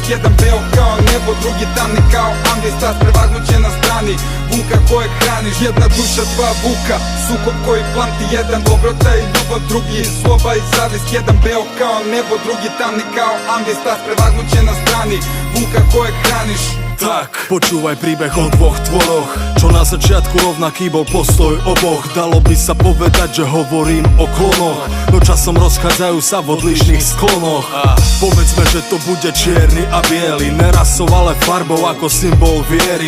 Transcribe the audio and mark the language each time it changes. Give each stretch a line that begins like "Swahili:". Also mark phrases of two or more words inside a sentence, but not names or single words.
Serbian: Jedan beo kao nebo, drugi tamni kao ambis. Ta prevagnuće na strani vuka kojeg hraniš. Jedna duša, dva vuka, sukob koji planti, jedan dobrota i ljubav, drugi sloba i zavist. Jedan beo kao nebo, drugi tamni kao ambis. Ta prevagnuće na strani vuka kojeg hraniš.
Slovak: Tak, počúvaj príbeh o dvoch tvoroch, čo na začiatku rovnaký bol postoj oboch. Dalo by sa povedať, že hovorím o klonoch, no časom rozchádzajú sa v odlišných sklonoch. Povedzme, že to bude čierny a biely, nerasou, ale farbou ako symbol viery.